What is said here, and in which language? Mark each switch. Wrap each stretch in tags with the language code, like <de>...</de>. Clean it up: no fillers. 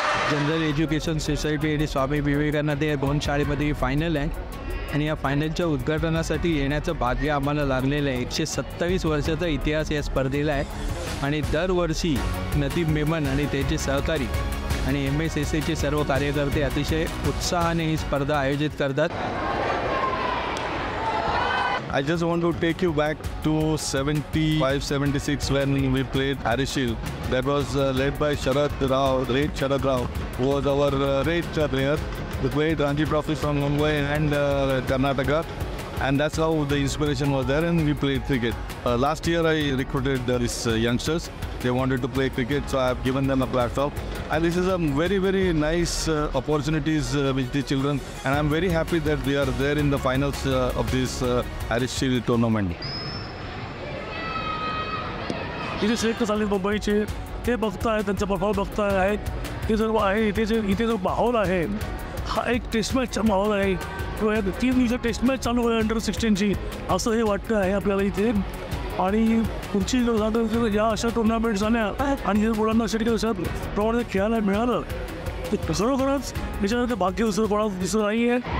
<mr>General education society आणि स्वामी विवेकानंद या 2 शाळेमध्ये फायनल आहे आणि या फायनलच्या उद्घाटनासाठी येण्याचं भाग्य आम्हाला लागलेलं आहे. 127 वर्षाचा इतिहास या स्पर्धेला आहे आणि दरवर्षी नदीम मेमन आणि त्याचे सहकारी आणि MSSAचे सर्व कार्यकर्ते अतिशय उत्साहाने ही स्पर्धा आयोजित करतात.</mr> <en>I just want to take you back to 75-76 when we played Harris Shield. That was led by Sharad Rao, great Sharad Rao, who was our great player. The great Ranji Trophy from Mumbai and Karnataka, and that's how the inspiration was there, and we played cricket. Last year I recruited these youngsters. They wanted to play cricket, so I have given them a platform. And this is a very, very nice opportunities with the children, and I'm very happy that they are there in the finals of this Harris Shield tournament.</en> <mr>इथे श्रेष्ठ झाले मुंबईचे ते बघताय, त्यांचा प्रभाव बघताय आहेत. ते सर्व आहे इथे जो माहोल आहे हा एक टेस्ट मॅचचा माहोल आहे. 3 दिवसात टेस्ट मॅच चालू आहे अंडर 16ची असं हे वाटतं आहे आपल्याला इथे. आणि पुढची या अशा टुर्नामेंट झाल्या आणि जर मुलांना अशा ठिकाणी प्रमाणे खेळायला मिळालं तर खरोखरच याच्यामध्ये भाग्य दुसरं कोणाला दिसत नाही आहे.</mr>